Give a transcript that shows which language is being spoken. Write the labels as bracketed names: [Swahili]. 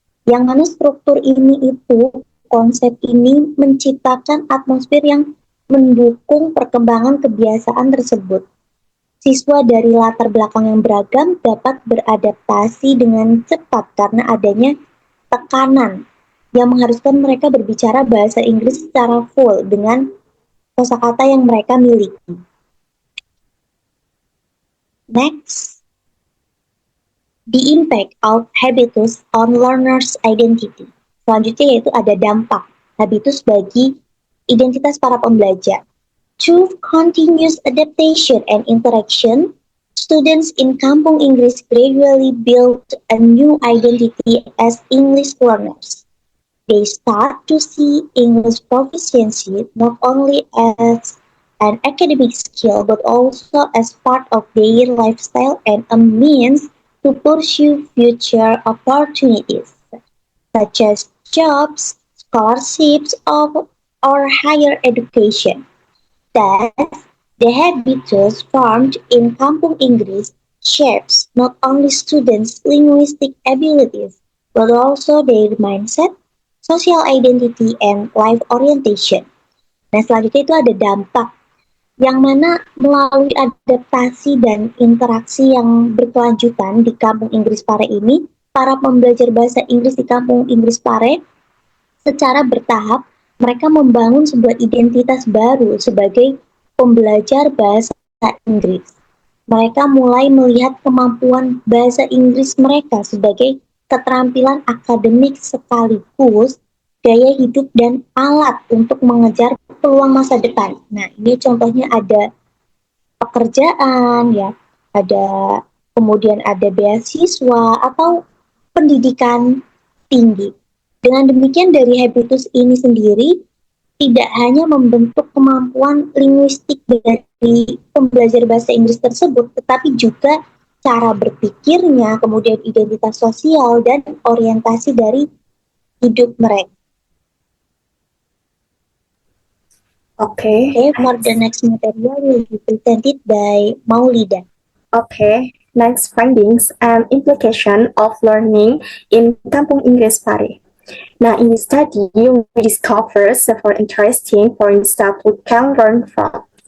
[Indonesian] Yang mana struktur ini itu, konsep ini menciptakan atmosfer yang mendukung perkembangan kebiasaan tersebut. Siswa dari latar belakang yang beragam dapat beradaptasi dengan cepat karena adanya tekanan yang mengharuskan mereka berbicara bahasa Inggris secara full dengan kosakata yang mereka miliki. [English] Next, the impact of habitus on learners' identity. [Indonesian] Selanjutnya yaitu ada dampak habitus bagi identitas para pembelajar. [English] Through continuous adaptation and interaction, students in Kampung Inggris gradually build a new identity as English learners. They start to see English proficiency not only as an academic skill but also as part of their lifestyle and a means to pursue future opportunities, such as jobs, scholarships, or higher education. Thus, the habitus formed in Kampung Inggris shapes not only students' linguistic abilities, but also their mindset, social identity, and life orientation. [Indonesian] Nah, selanjutnya itu ada dampak, yang mana melalui adaptasi dan interaksi yang berkelanjutan di Kampung Inggris Pare ini, para pembelajar bahasa Inggris di Kampung Inggris Pare secara bertahap mereka membangun sebuah identitas baru sebagai pembelajar bahasa Inggris. Mereka mulai melihat kemampuan bahasa Inggris mereka sebagai keterampilan akademik sekaligus gaya hidup dan alat untuk mengejar peluang masa depan. Nah, ini contohnya ada pekerjaan, ya, ada kemudian ada beasiswa atau pendidikan tinggi. Dengan demikian dari habitus ini sendiri tidak hanya membentuk kemampuan linguistik dari pembelajar bahasa Inggris tersebut, tetapi juga cara berpikirnya, kemudian identitas sosial dan orientasi dari hidup mereka. [English] Okay, for the next material will be presented by Maulida. Okay, next findings and implication of learning in Kampung Inggris Pare. Now, in this study, we discover several interesting points that we can learn from.